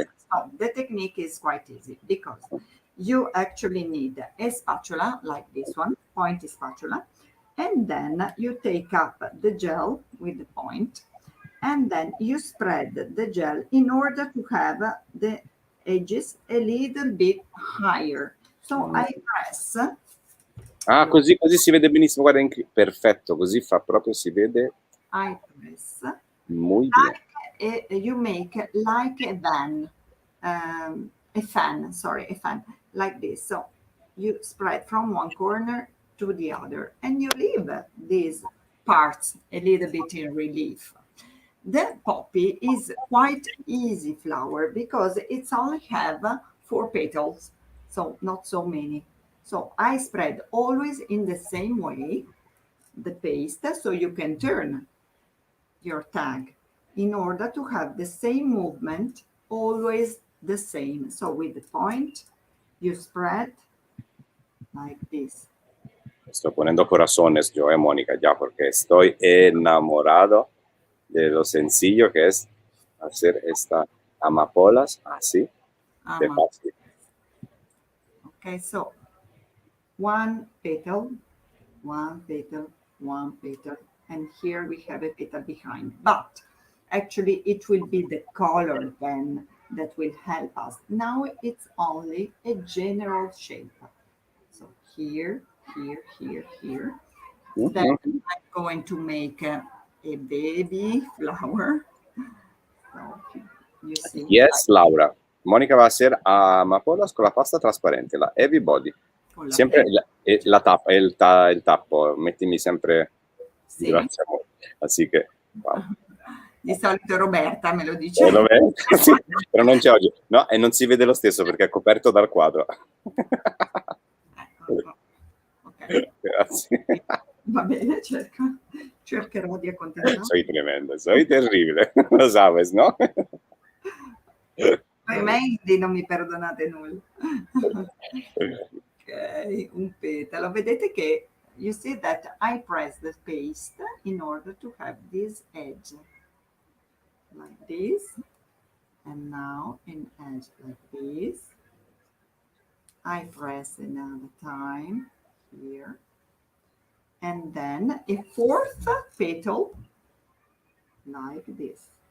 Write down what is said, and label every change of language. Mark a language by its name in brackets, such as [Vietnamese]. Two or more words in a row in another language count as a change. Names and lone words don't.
[English] So the technique is quite easy because you actually need a spatula like this one, pointy spatula, and then you take up the gel with the point, and then you spread the gel in order to have the edges a little bit higher. So I press. [Italian] Così si vede benissimo, guarda, perfetto, così fa proprio, si vede. [English] I press. [Spanish] Muy bien. [English] You make like a fan, like this. So you spread from one corner to the other, and you leave these parts a little bit in relief. The poppy is quite easy flower because it's only have 4 petals, so not so many. So I spread always in the same way the paste, so you can turn your tag in order to have the same movement, always the same. So with the point, you spread like this. [Spanish] Estoy poniendo corazones yo, Mónica, ya, porque estoy enamorado de lo sencillo que es hacer esta amapolas así de fácil. [English] Okay, so one petal, one petal, one petal, and here we have a petal behind. But actually, it will be the color then that will help us. Now it's only a general shape. So here, here, here, here. Then I'm going to make a baby flower. So you see. Yes, Laura. [Spanish] Mónica va a hacer amapolas con la pasta transparente, la heavy body. Siempre la tapa, el [Italian] tappo, mettimi sempre. Sì. Grazie amore. Así che, wow. Di solito Roberta me lo dice. Roberta, sì, però non c'è oggi. No, e non si vede lo stesso perché è coperto dal quadro. Ok. Grazie. Va bene, cercherò di accontentarmi. [Spanish] Soy tremendo, soy terribile. Lo sabes, no? [Italian] Poi Mandy non mi perdonate nulla. Ok, un petalo. Vedete che [English] you see that I press the paste in order to have this edge like this, and now an edge like this. I press another time here, and then a fourth petal like this.